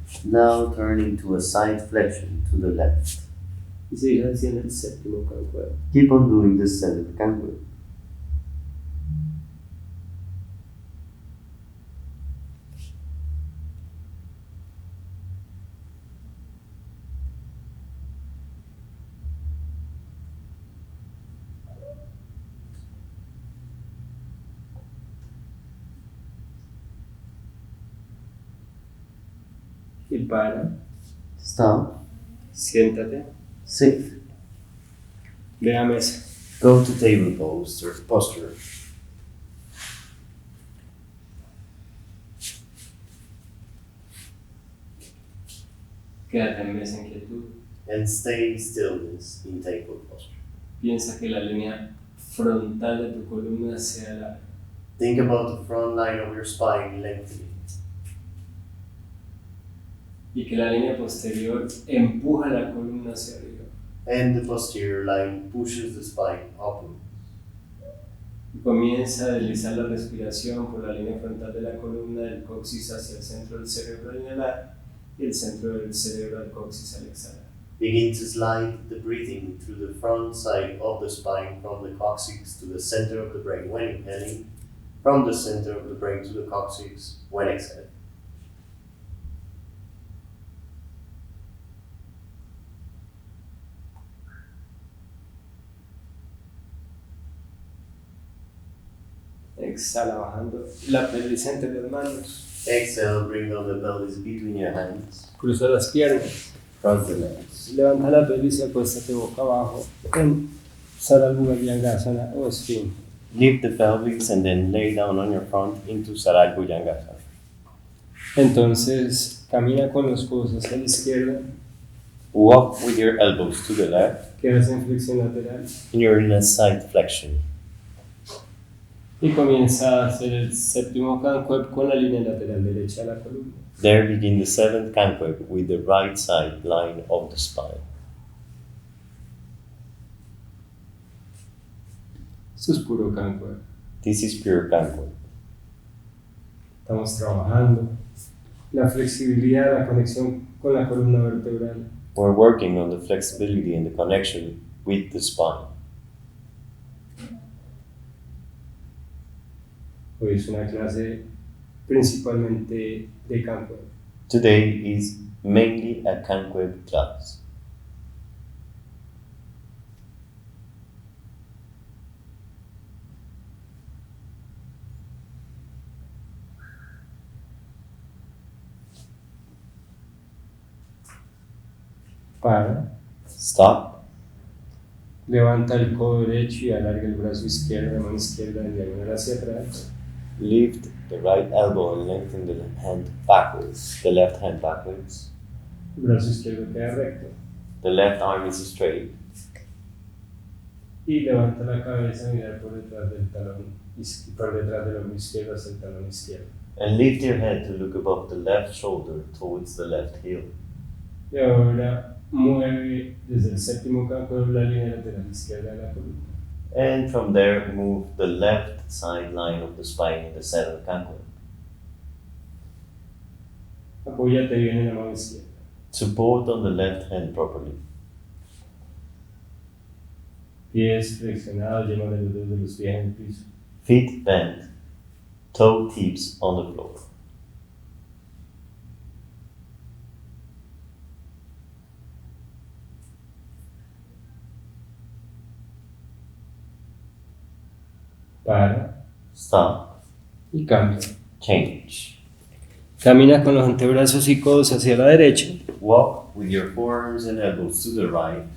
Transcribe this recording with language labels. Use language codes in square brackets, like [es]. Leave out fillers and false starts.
[en] Now turn into a side flexion to the left. [es] Y sigue haciendo el séptimo Kankueb. [en] Keep on doing the 7th Kankueb. [es] Y para. [en] Stop. [es] Siéntate. [en] Sit. [es] Ve a mesa. [en] Go to table posture. [es] Quédate en mesa en quietud. [en] And stay in stillness in table posture. [es] Piensa que la línea frontal de tu columna sea larga. [en] Think about the front line of your spine lengthening. [es] Y que la línea posterior empuja la columna hacia arriba. [en] And the posterior line pushes the spine upward. [es] Y comienza a deslizar la respiración por la línea frontal de la columna del coxis hacia el centro del cerebro al inhalar y el centro del cerebro al coxis al exhalar. [en] Begin to slide the breathing through the front side of the spine from the coccyx to the center of the brain when inhaling, from the center of the brain to the coccyx when exhaling. [es] Exhala bajando la pelvis entre las manos. [en] Exhale, bring down the pelvis between your hands. [es] Cruza las piernas. [en] Cross the legs. [es] Levanta la pelvis y acuéstate boca abajo en saral bhujangasana o spin. [en] Lift the pelvis and then lay down on your front into saral bhujangasana. [es] Entonces camina con los codos hacia la izquierda, [en] Walk with your elbows to the left, [es] quedas en flexión lateral [en] and you're in a side flexion. [es] y comienza a hacer el séptimo Kankueb con la línea lateral derecha de la columna. [en] There begin the 7th Kankueb with the right side line of the spine. [es] Esto es puro Kankueb. [en] This is pure Kankueb. [es] Estamos trabajando la flexibilidad, la conexión con la columna vertebral. [en] We're working on the flexibility and the connection with the spine. [es] Hoy es una clase principalmente de Kankueb. [en] Today is mainly a Kankueb class. [es] Para, [en] Stop. [es] levanta el codo derecho y alarga el brazo izquierdo, la mano izquierda en diagonal hacia atrás. [en] Lift the right elbow and lengthen the hand backwards. The left hand backwards. [es] El brazo izquierdo queda recto. [en] The left arm is straight. [es] Y levanta la cabeza, mirar por detrás del talón, por detrás del hombro izquierdo hacia el talón izquierdo. [en] And lift your head to look above the left shoulder towards the left heel. [es] Y ahora mueve desde el séptimo Kankueb la línea lateral izquierda de la columna. [en] And from there, move the left side line of the spine in the 7th Kankueb. [es] Apóyate bien en la mano izquierda. [en] Support on the left hand properly. [es] Pies flexionados, llenos de los dedos de los pies en el piso. [en] Feet bent, toe tips on the floor. [es] Para [en] Stop. [es] y cambia. [en] Change. [es] Camina con los antebrazos y codos hacia la derecha. [en] Walk with your forearms and elbows to the right.